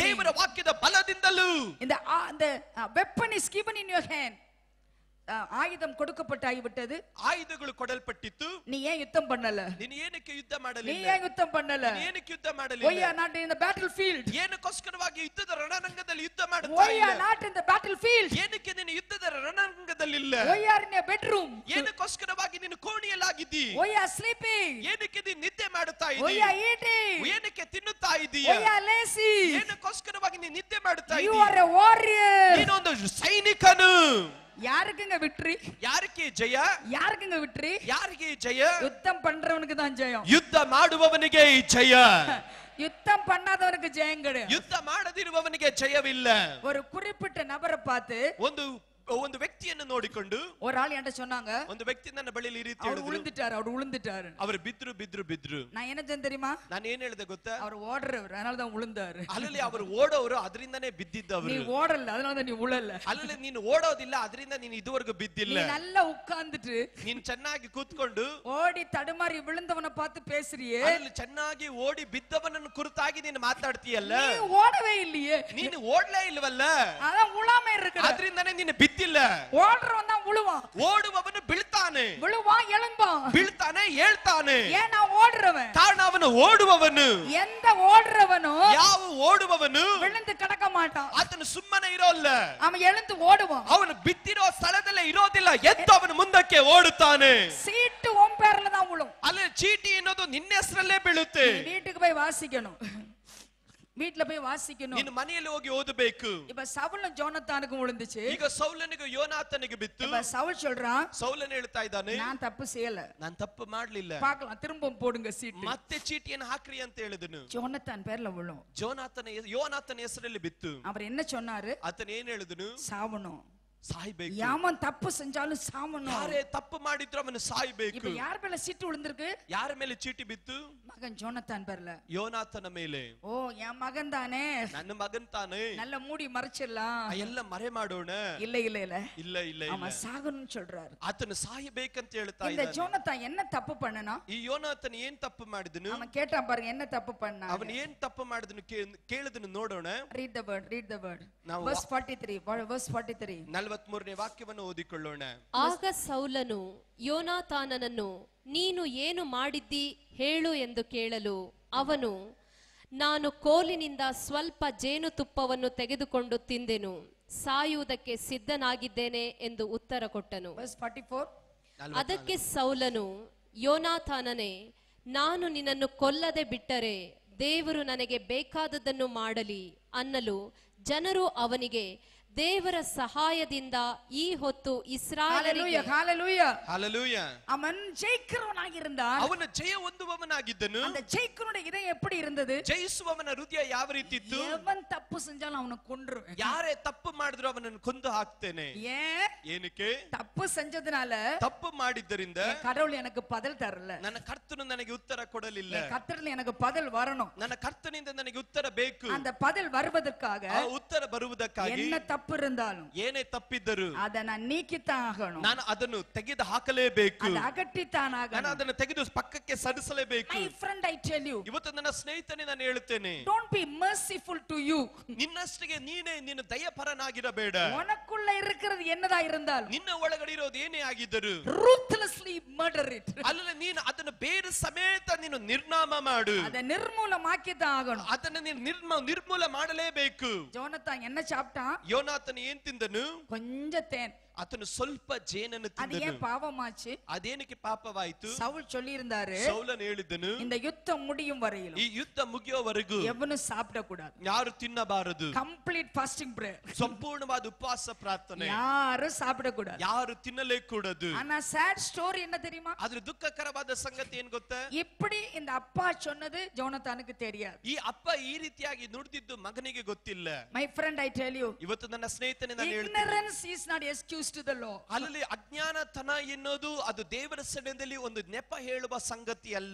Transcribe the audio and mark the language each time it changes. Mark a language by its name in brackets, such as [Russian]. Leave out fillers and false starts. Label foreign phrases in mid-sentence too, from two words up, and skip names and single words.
[Kannada] ದೇವರ ವಾಕ್ಯದ ಬಲದಿಂದಲೂ [English] In the weapon is given in your hand. [Tamil] ஆயுதம் கொடுக்கப்பட்டாகி விட்டது. [Kannada] ಆಯುಧಗಳು ಕೊಡಲ್ಪಟ್ಟಿತ್ತು. [Tamil] நீ ஏன் யுத்தம் பண்ணல? [Kannada] ನೀನು ಏನಕ್ಕೆ ಯುದ್ಧ [Tamil] நீ [Kannada] ಮಾಡಲಿಲ್ಲ? [Tamil] ஏன் யுத்தம் பண்ணல? [Kannada] ನೀನು ಏನಕ್ಕೆ ಯುದ್ಧ [English] Why [Kannada] ಮಾಡಲಿಲ್ಲ? [English] are not in the battlefield? [Kannada] ಏನಕ್ಕೋಸ್ಕರವಾಗಿ ಯುದ್ಧದ ರಣರಂಗದಲ್ಲಿ ಯುದ್ಧ ಮಾಡುತ್ತಾ [English] Why [Kannada] ಇಲ್ಲ? [English] are not in the battlefield? [Kannada] ಏನಕ್ಕೆ ನೀನು ಯುದ್ಧದ ರಣರಂಗದಲ್ಲಿಲ್ಲ? [English] Why are in a bedroom? [Kannada] ಏನಕ್ಕೋಸ್ಕರವಾಗಿ ನೀನು ಕೋಣೆಯಲ್ಲಾಗಿದ್ದಿ? [English] Why are sleeping? [Kannada] ಏನಕ್ಕೆ ನೀನು ನಿದ್ದೆ ಮಾಡುತ್ತಾ [English] Why [Kannada] ಇದ್ದೀ? [English] are eating? [Kannada] ಏನಕ್ಕೆ ತಿನ್ನುತ್ತಾ ಇದ್ದೀಯ? [English] Why are lazy? [Kannada] ಏನಕ್ಕೋಸ್ಕರವಾಗಿ ನೀನು ನಿದ್ದೆ ಮಾಡುತ್ತಾ [English] You [Kannada] ಇದ್ದೀಯ? [English] are a warrior. [Kannada] ನೀನೊಂದು ಸೈನಿಕನು. [Tamil] யாருக்குங்க விக்டரி? [Kannada] ಯಾರಿಗೆ ಜಯ? [Tamil] யாருக்குங்க விக்டரி? [Kannada] ಯಾರಿಗೆ ಜಯ? [Tamil] யுத்தம் பண்றவனுக்கு தான் ஜெயம். [Kannada] ಯುದ್ಧ ಮಾಡುವವನಿಗೆ ಈ ಜಯ. [Tamil] யுத்தம் பண்ணாதவனுக்கு ஜெயம் கிடையாது. [Kannada] ಯುದ್ಧ ಮಾಡದಿರುವವನಿಗೆ ಜಯವಿಲ್ಲ. [Tamil] ஒரு குறிப்பிட்ட நபரை பார்த்து [Kannada] ಒಂದು ವ್ಯಕ್ತಿಯನ್ನು ನೋಡಿಕೊಂಡು [Tamil] ஒரு ஆள் என்கிட்ட சொன்னாங்க, [Kannada] ಒಂದು ವ್ಯಕ್ತಿ ನನ್ನ ಬಳಿಯಲ್ಲಿ ಈ ರೀತಿ [Tamil] அவர் [Kannada] ಹೇಳಿದ್ರು, [Tamil] விழுந்துட்டாரு. [Kannada] ಅವರು ಬಿದ್ರು. [Tamil] நான் என்ன செஞ்சேன் தெரியுமா? [Kannada] ನಾನು ಏನ್ ಹೇಳಿದೆ ಗೊತ್ತಾ? [Tamil] அவர் ஓடுறவர், அதனால தான் விழுந்தாரு. [Kannada] ಅಲ್ಲಲ್ಲಿ ಅವರು ಓಡೋರು, ಅದರಿಂದನೇ ಬಿದ್ದಿದ್ದವರು. [Tamil] நீ ஓடல, அதனால தான் நீ விழல. [Kannada] ಅಲ್ಲಲ್ಲಿ ನೀನು ಓಡೋದಿಲ್ಲ, ಅದರಿಂದ ನೀನು ಇದುವರೆಗೂ [Tamil] நீ [Kannada] ಬಿದ್ದಿಲ್ಲ. [Tamil] நல்லா உட்கார்ந்துட்டு [Kannada] ನೀನು ಚೆನ್ನಾಗಿ ಕೂತ್ಕೊಂಡು [Tamil] ஓடி தடுமாறி விழுந்தவனை பார்த்து பேசுறியே, [Kannada] ಅಲ್ಲಿ ಚೆನ್ನಾಗಿ ಓಡಿ ಬಿದ್ದವನನ್ನು ಕುರಿತಾಗಿ ನೀನು ಮಾತಾಡ್ತೀಯಲ್ಲ, [Tamil] நீ ಓಡவே இல்லையே. [Kannada] ನೀನು ಓಡ್ಲೇ ಇಲ್ವಲ್ಲ, [Tamil] அதான் உழாம இருக்கு. [Kannada] ಅದರಿಂದನೇ ನೀನು ಬಿದ್ದಿಲ್ಲ. [Tamil] ஓடுறவன் தான் விழுவான். [Kannada] ಓಡುವವನು ಬೀಳ್ತಾನೆ, [Tamil] விழுவான் எழும்பான். [Kannada] ಬೀಳ್ತಾನೆ ಹೇಳ್ತಾನೆ. [Tamil] ஏன் நான் ஓடுறவன்? [Kannada] ಕಾರಣ ಅವನು ಓಡುವವನು. [Tamil] எந்த ஓடுறவனோ [Kannada] ಯಾವ ಓಡುವವನು [Tamil] விழுந்து கிடக்க மாட்டான். [Kannada] ಆತನು ಸುಮ್ಮನೆ ಇರೋಲ್ಲ, [Tamil] அவன் எழுந்து ஓடுவான். [Kannada] ಅವನು ಬಿದ್ದಿರೋ ಸ್ಥಳದಲ್ಲೇ ಇರೋದಿಲ್ಲ, ಎದ್ದು ಅವನು ಮುಂದಕ್ಕೆ ಓಡುತ್ತಾನೆ. [Tamil] சீட்டு உன் பேர்ல தான் விழும். [Kannada] ಅಲ್ಲಿ ಚೀಟಿ ಅನ್ನೋದು ನಿನ್ನ ಹೆಸರಲ್ಲೇ ಬೀಳುತ್ತೆ. [Tamil] நீ வீட்டுக்கு போய் வாசிக்கணும், வீட்ல போய் வாசிக்கணும். [Kannada] ನೀನು ಮನೆಯಲ್ಲಿ ಹೋಗಿ ಓದಬೇಕು. [Tamil] இப்ப சவுலும் ஜோனத்தானுக்கும் விழுந்துச்சு. [Kannada] ಈಗ ಸೌಲನಿಗೂ ಯೋನಾತನಿಗೆ ಬಿತ್ತು. [Tamil] இப்ப சவுல் சொல்றான், [Kannada] ಸೌಲನ್ ಹೇಳ್ತಾ ಇದ್ದಾನೆ, [Tamil] நான் தப்பு செய்யல, [Kannada] ನಾನು ತಪ್ಪು ಮಾಡ್ಲಿಲ್ಲ, [Tamil] பார்க்கலாம் திரும்ப போடுங்க சீட்டு. [Kannada] ಮತ್ತೆ ಚೀಟಿಯನ್ನು ಹಾಕ್ರಿ ಅಂತ ಹೇಳಿದನು. [Tamil] ஜோனத்தான் பேர்ல விழும். [Kannada] ಯೋನಾತನ ಹೆಸರಲ್ಲಿ ಬಿತ್ತು. [Tamil] அவர் என்ன சொன்னாரு? [Kannada] ಆತನ ಏನ್ ಹೇಳಿದನು? [Tamil] சாவணும். [Kannada] ಸಾಯ್ಬೇಕು. [Tamil] யாமன் தப்பு செஞ்சாலும் சாவணும். [Kannada] ಯಾರೇ ತಪ್ಪು ಮಾಡಿದ್ರು ಅವನು ಸಾಯ್ಬೇಕು. [Tamil] இப்ப யார் மேல சீட்டு விழுந்திருக்கு? [Kannada] ಯಾರ ಮೇಲೆ ಚೀಟಿ ಬಿತ್ತು? [Tamil] மகன் ஜோனத்தான் பேர்ல. [Kannada] ಯೋನಾತನ ಮೇಲೆ. [Tamil] ஓ, என் மகன் தானே, [Kannada] ನನ್ನ ಮಗನ್ ತಾನೇ, [Tamil] நல்ல மூடி மறைச்சிடலாம். [Kannada] ಎಲ್ಲ ಮರೆ ಮಾಡೋಣ. [Tamil] இல்ல இல்ல இல்ல, [Kannada] ಇಲ್ಲ ಇಲ್ಲ [Tamil] அவன் [Kannada] ಇಲ್ಲ, [Tamil] சாகணும்னு சொல்றாரு. [Kannada] ಆತನು ಸಾಯಬೇಕಂತ ಹೇಳ್ತಾ [Tamil] இந்த [Kannada] ಇದ್ದಾನೆ. [Tamil] ஜோனத்தான் என்ன தப்பு பண்ணனா? [Kannada] ಈ ಯೋನಾತನ ಏನ್ ತಪ್ಪು ಮಾಡಿದನು? [Tamil] அவன் கேட்டான் பாருங்க, என்ன தப்பு பண்ணா? [Kannada] ಅವನು ಏನ್ ತಪ್ಪು ಮಾಡಿದನು ಕೇಳಿದನು ನೋಡೋಣ. [English] read the word. [Kannada] ನಾವು [English] verse 43. [Kannada] 43ನೇ ವಾಕ್ಯವನ್ನು ಓದಿಕೊಳ್ಳೋಣ. ಆಗ ಸೌಲನು ಯೋನಾತಾನನನ್ನು, ನೀನು ಏನು ಮಾಡಿದ್ದಿ ಹೇಳು ಎಂದು ಕೇಳಲು ಅವನು, ನಾನು ಕೋಲಿನಿಂದ ಸ್ವಲ್ಪ ಜೇನುತುಪ್ಪವನ್ನು ತೆಗೆದುಕೊಂಡು ತಿಂದೆನು, ಸಾಯುವುದಕ್ಕೆ ಸಿದ್ಧನಾಗಿದ್ದೇನೆ ಎಂದು ಉತ್ತರ ಕೊಟ್ಟನು. [English] verse 44. [Kannada] ಅದಕ್ಕೆ ಸೌಲನು, ಯೋನಾತಾನನೇ, ನಾನು ನಿನ್ನನ್ನು ಕೊಲ್ಲದೆ ಬಿಟ್ಟರೆ ದೇವರು ನನಗೆ ಬೇಕಾದದ್ದನ್ನು ಮಾಡಲಿ ಅನ್ನಲು ಜನರು ಅವನಿಗೆ, ದೇವರ ಸಹಾಯದಿಂದ ಈ ಹೊತ್ತು ಇಸ್ರಾಯೇಲರಿಗೆ ಹಲ್ಲೆಲೂಯಾ. [Tamil] அவன் ஜெயிக்கிறவனாக இருந்தான். [Kannada] ಅವನು ಜಯ ಹೊಂದುವವನಾಗಿದ್ದನು. [Tamil] அந்த ஜெயிக்கிறவனுடைய இதயம் எப்படி இருந்தது? [Kannada] ಜಯಿಸುವವನ ಹೃದಯ ಯಾವ ರೀತಿ ಇತ್ತು? [Tamil] எவன் தப்பு செஞ்சாலும் அவனை கொன்றுவேன். [Kannada] ಯಾರೇ ತಪ್ಪು ಮಾಡಿದ್ರು ಅವನನ್ನು ಕೊಂದು ಹಾಕ್ತೇನೆ. [Tamil] ஏன்? [Kannada] ಏನಕ್ಕೆ? [Tamil] தப்பு செஞ்சதுனால [Kannada] ತಪ್ಪು ಮಾಡಿದ್ದರಿಂದ [Tamil] கடவுள் எனக்கு பதில் தரல. [Kannada] ನನ್ನ ಕರ್ತನು ನನಗೆ ಉತ್ತರ ಕೊಡಲಿಲ್ಲ. [Tamil] கர்த்தரில் எனக்கு பதில் வரணும். [Kannada] ನನ್ನ ಕರ್ತನಿಂದ ನನಗೆ ಉತ್ತರ ಬೇಕು. [Tamil] அந்த பதில் வருவதற்காக [Kannada] ಆ ಉತ್ತರ ಬರುವುದಕ್ಕಾಗಿ [Tamil] என்ன தப்பு இருந்தாலும் [Kannada] ಏನೇ ತಪ್ಪಿದ್ದರು [Tamil] அதை நான் நீக்கித்தான் ஆகணும். [Kannada] ನಾನು ಅದನ್ನು ತೆಗೆದು ಹಾಕಲೇಬೇಕು. [Tamil] அதை ಅಗಟ್ಟಿத்தான் [Kannada] ನಾನು [Tamil] ஆகணும். [Kannada] ಅದನ್ನು ತೆಗೆದು ಪಕ್ಕಕ್ಕೆ ಸರಿಸಲೇಬೇಕು. [English] My friend, I tell you, [Kannada] ಇವತ್ತು ನನ್ನ ಸ್ನೇಹಿತನೇ ನಾನು ಹೇಳುತ್ತೇನೆ, [English] don't be merciful to you. [Kannada] ನಿನ್ನಷ್ಟಿಗೆ ನೀನೇ ನಿನ್ನ ದಯಪರನಾಗಿರಬೇಡ. [Tamil] உனக்குள்ள இருக்கிறது என்னதா இருந்தாலும் [Kannada] ನಿನ್ನ ಒಳಗಡೆ ಇರೋದು ಏನೇ ಆಗಿದ್ದರು [English] ruthlessly murder it. [Kannada] ಅಲ್ಲ, ನೀನು ಅದನ್ನು ಬೇರೆ ಸಮೇತ ನೀನು ನಿರ್ನಾಮ ಮಾಡು. [Tamil] அதை நிர்மூலமாக்கித்தான் ஆகணும். [Kannada] ಅದನ್ನು ನೀನು ನಿರ್ಮೂಲ ಮಾಡಲೇಬೇಕು. [Tamil] ஜோனத்தான் என்ன சாப்பிட்டான்? [Kannada] ಯೋನಾತನ ಏನ್ ತಿಂದನು? [Tamil] கொஞ்சம் தேன். [Kannada] ಆತನು ಸ್ವಲ್ಪ ಜೇನನ್ನು [Tamil] அது [Kannada] ತಿಂದನು. [Tamil] ஏன் பாவமாச்சு? [Kannada] ಅದೇನಕ್ಕೆ ಪಾಪವಾಯಿತು? [Tamil] சவுல் சொல்லி இருந்தாரு, [Kannada] ಸೌಲನು ಹೇಳಿದನು, [Tamil] இந்த யுத்தம் முடியும் வரையிலும் [Kannada] ಈ ಯುದ್ಧ ಮುಗಿಯುವವರೆಗೂ [Tamil] எவனும் சாப்பிட கூடாது. [Kannada] ಯಾರು ತಿನ್ನಬಾರದು. [English] complete fasting prayer. [Kannada] ಸಂಪೂರ್ಣವಾದ ಉಪವಾಸ ಪ್ರಾರ್ಥನೆ. [Tamil] யாரும் சாப்பிட கூடாது. [Kannada] ಯಾರು ತಿನ್ನಲೇ ಕೂಡದು. [Tamil] ஆனா [English] sad story [Tamil] என்ன தெரியுமா? [Kannada] ಆದ್ರೆ ದುಃಖಕರವಾದ ಸಂಗತಿ ಏನ್ ಗೊತ್ತಾ? [Tamil] இப்படி இந்த அப்பா சொன்னது ஜோனத்தானுக்கு தெரியாது. [Kannada] ಈ ಅಪ್ಪ ಈ ರೀತಿಯಾಗಿ ನುಡಿದಿದ್ದು ಮಗನಿಗೆ ಗೊತ್ತಿಲ್ಲ. [English] My friend, I tell you, [Kannada] ಇವತ್ತು ನನ್ನ ಸ್ನೇಹಿತನೇ ನಾನು ಹೇಳ್ತೀನಿ, [English] ignorance is not excuse to the law. [Kannada] ಅಲ್ಲಿ ಅಜ್ಞಾನತನ ಎನ್ನುವುದು ಅದು ದೇವರ ಸನ್ನಿಧಿಯಲ್ಲಿ ಒಂದು ನೆಪ ಹೇಳುವ ಸಂಗತಿ ಅಲ್ಲ.